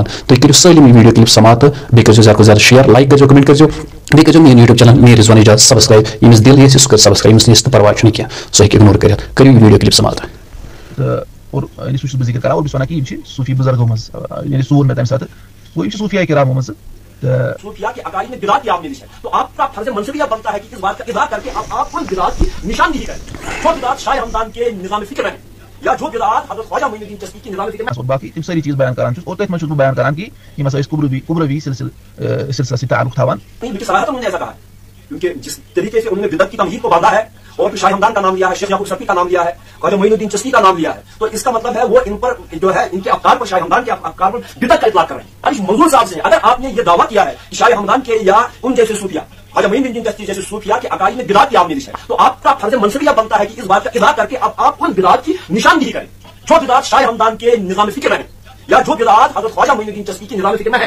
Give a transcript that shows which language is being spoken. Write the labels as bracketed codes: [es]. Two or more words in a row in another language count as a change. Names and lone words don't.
[ks] تُہۍ کٔرِو سٲلِم یہِ ویٖڈیو کلپ سماعت تہٕ بیٚیہِ کٔرۍزیو زیادٕ کھۄتہٕ زیادٕ شیر، لایک کٔرۍزیو، کمنٹ کٔرۍزیو، بیٚیہِ کٔرۍزیو میٲنۍ یوٗٹیوب چینل میٖر رضوان اجاز سبسکرایب۔ ییٚمِس دِل یژھِ سُہ کٔرِ سبسکرایب، ییٚمِس نہٕ یژھِ تہٕ پرواے چھُنہٕ کینٛہہ، سُہ ہیٚکہِ اگنور کٔرِتھ۔ کٔرِو یہِ ویٖڈیو کلپ سماعت۔ اور سہ ذکر کران اور بہٕ وَنان کہِ یِم چھِ صوفی بُزرگو منٛز یعنی سور مےٚ تَمہِ ساتہٕ گوٚو یِم چھِ صوفیہ کرامو منٛز [ur] صوفیہ کے عقائد میں بدعت کی آمیزش ہے، تو آپ کا فرض منصبیہ بنتا ہے کہ اس بات کا اظہار کر کے آپ ان بدعات کی نشاندہی کریں جو بدعات شاہ ہمدان کے نظام فکر میں ہیں یا جو بدعات حضرت خواجہ معین الدین چشتی کی نظام فکر میں [ks] اور باقی تِم سٲری چیٖز بیان کران چھُس اور تٔتھۍ منٛز چھُس بہٕ بیان کران کہِ یِم ہسا أسۍ قبروی سلسلس سۭتۍ تعلق تھاوان۔ [ur] صراحت انہوں نے ایسا کہا ہے کیونکہ جس طریقے سے انہوں نے بدعت کی تمہید کو باندھا ہے اور شاہ ہمدان کا نام لیا ہے، شیخ یعقوب شفیع کا نام لیا ہے، خواجہ معین الدین چشتی کا نام لیا ہے، تو اس کا مطلب ہے وہ ان پر جو ہے ان کے افکار پر، شاہ ہمدان کے افکار پر بدعت کا اطلاق کر رہے ہیں۔ اب منظور صاحب سے اگر آپ نے یہ دعویٰ کیا ہے کہ شاہ ہمدان کے یا ان جیسے صوفیہ خواجہ معین الدین چشتی جیسے صوفیہ کے عقائد میں بدعت کی آمیزش ہے، تو آپ کا فرض منصبیہ بنتا ہے کہ اس بات کا اظہار کر کے اب آپ ان بدعات کی نشاندہی کریں جو بدعات شاہ ہمدان کے نظام فکر میں ہیں یا جو بدعات حضرت خواجہ معین الدین چشتی کی نظام فکر میں ہیں۔